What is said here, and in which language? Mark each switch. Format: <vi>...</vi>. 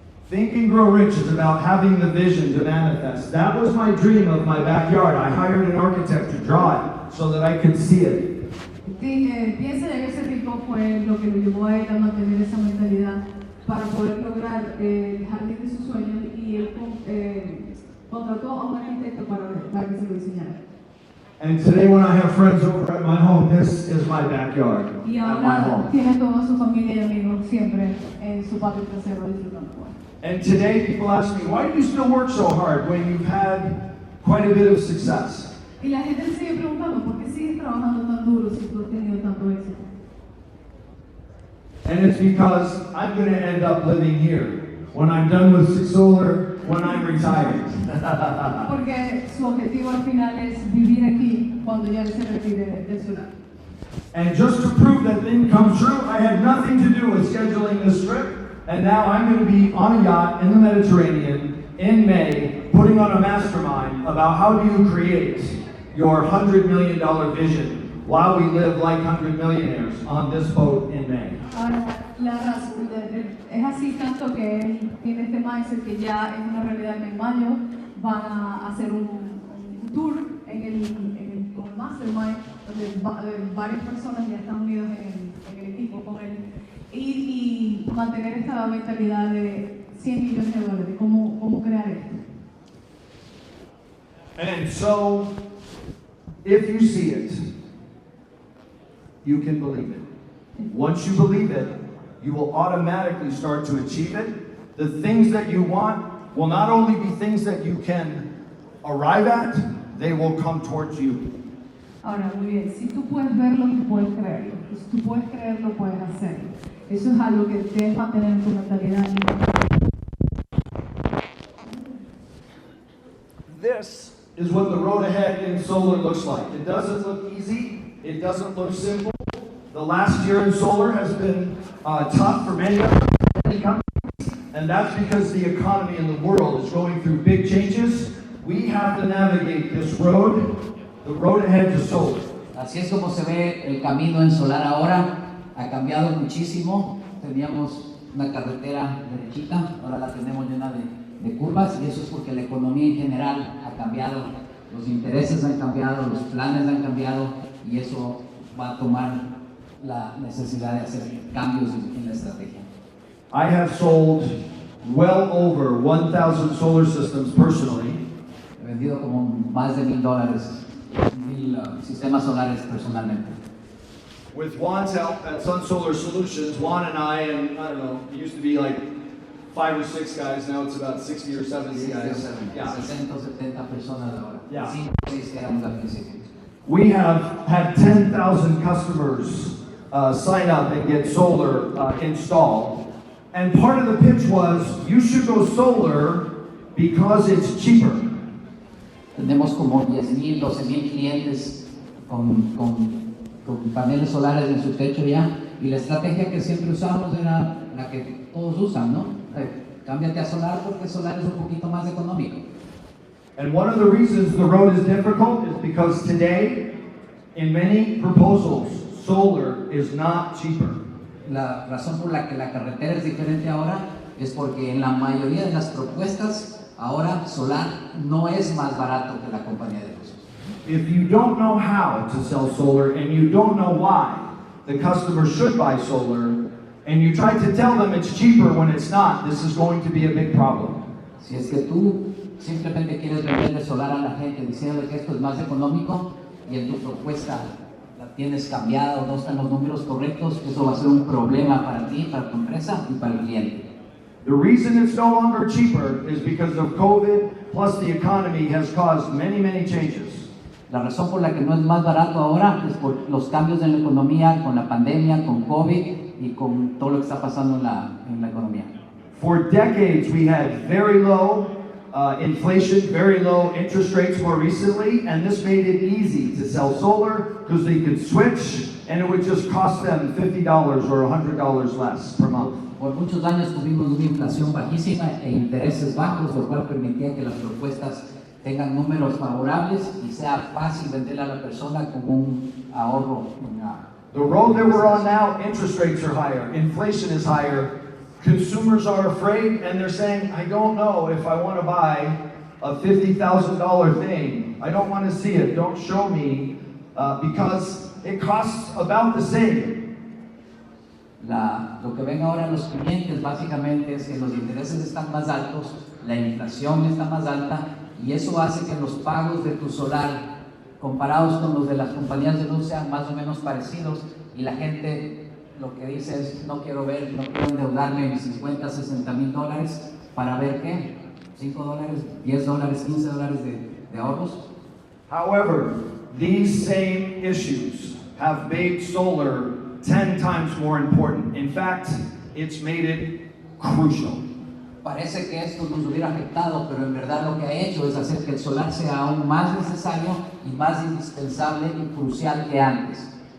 <en>Think and Grow Rich is about having the vision to manifest. That was my dream of my backyard. I hired an architect to draw it so that I could see it.</en> <es>Piensa y hágase rico fue lo que lo llevó a él a mantener esa mentalidad para poder lograr el jardín de sus sueños, y él contrató a un arquitecto para que se lo diseñara.</es> <en>And today when I have friends over at my home, this is my backyard</en> <es>Y</es> <en>at my home.</en> <es>tiene toda su familia y amigos siempre en su patio trasero disfrutando.</es> <en>And today people ask me, why do you still work so hard when you've had quite a bit of success?</en> <es>Y la gente me sigue preguntando, ¿por qué sigues trabajando tan duro si tú has tenido tanto éxito?</es> <en>And it's because I'm going to end up living here when I'm done with solar, when I'm retired.</en> <es>Porque su objetivo al final es vivir aquí cuando ya se retire del solar.</es> <en>And just to prove that thing comes true, I had nothing to do with scheduling this trip. And now I'm going to be on a yacht in the Mediterranean in May, putting on a mastermind about how do you create your $100 million vision while we live like 100 millionaires on this boat in May.</en> <es>Ahora, es así tanto que él tiene este mindset que ya es una realidad que en mayo van a hacer un tour con el mastermind donde varias personas ya están unidos en el equipo con él y mantener esta mentalidad de $100 millones. ¿Cómo crear esto?</es> <en>And so, if you see it, you can believe it. Once you believe it, you will automatically start to achieve it. The things that you want will not only be things that you can arrive at, they will come towards you.</en> <es>Ahora, muy bien, si tú puedes verlo, tú puedes creerlo. Si tú puedes creerlo, puedes hacerlo. Eso es algo que debes mantener en tu mentalidad.</es> <en>This is what the road ahead in solar looks like. It doesn't look easy. It doesn't look simple. The last year in solar has been tough for many companies, and that's because the economy in the world is going through big changes. We have to navigate this road, the road ahead to solar.</en> <es>Así es como se ve el camino en solar ahora. Ha cambiado muchísimo. Teníamos una carretera derechita, ahora la tenemos llena de curvas, y eso es porque la economía en general ha cambiado. Los intereses han cambiado, los planes han cambiado, y eso va a tomar la necesidad de hacer cambios en la estrategia.</es> <en>I have sold well over 1,000 solar systems personally.</en> <es>He vendido como más de $1,000, 1,000 sistemas solares personalmente.</es> <en>With Juan's help at Sun Solar Solutions, Juan and I don't know, it used to be like 5 or 6 guys, now it's about 60 or 70 guys. Yeah.</en> <es>60 o 70 personas ahora.</es> <en>Yeah.</en> <es>5 o 6 que éramos al principio.</es> <en>We have had 10,000 customers sign up and get solar installed. And part of the pitch was, you should go solar because it's cheaper.</en> <es>Tenemos como 10,000, 12,000 clientes con paneles solares en su techo ya, y la estrategia que siempre usamos era la que todos usan, ¿no? Cámbiate a solar porque solar es un poquito más económico.</es> <en>And one of the reasons the road is difficult is because today, in many proposals, solar is not cheaper.</en> <es>La razón por la que la carretera es diferente ahora es porque en la mayoría de las propuestas ahora solar no es más barato que la compañía de luz.</es> <en>If you don't know how to sell solar and you don't know why the customer should buy solar, and you try to tell them it's cheaper when it's not, this is going to be a big problem.</en> <es>Si es que tú simplemente quieres venderle solar a la gente diciéndole que esto es más económico y en tu propuesta la tienes cambiada o no están los números correctos, eso va a ser un problema para ti, para tu empresa y para el cliente.</es> <en>The reason it's no longer cheaper is because of COVID, plus the economy has caused many, many changes.</en> <es>La razón por la que no es más barato ahora es por los cambios en la economía, con la pandemia, con COVID y con todo lo que está pasando en la economía.</es> <en>For decades, we had very low inflation, very low interest rates more recently, and this made it easy to sell solar because they could switch and it would just cost them $50 or $100 less per month.</en> <es>Por muchos años tuvimos una inflación bajísima e intereses bajos, lo cual permitía que las propuestas tengan números favorables y sea fácil venderle a la persona con un ahorro.</es> <en>The road that we're on now, interest rates are higher, inflation is higher, consumers are afraid, and they're saying, I don't know if I want to buy a $50,000 thing. I don't want to see it, don't show me, because it costs about the same.</en> <es>Lo que ven ahora los clientes básicamente es que los intereses están más altos, la inflación está más alta, y eso hace que los pagos de tu solar comparados con los de las compañías de luz sean más o menos parecidos, y la gente lo que dice es no quiero endeudarme en 50, 60 mil dólares para ver qué, $5, $10, $15 de ahorros.</es> <en>However, these same issues have made solar 10 times more important. In fact, it's made it crucial.</en> <es>Parece que esto nos hubiera afectado, pero en verdad lo que ha hecho es hacer que el solar sea aún más necesario y más indispensable y crucial que antes.</es>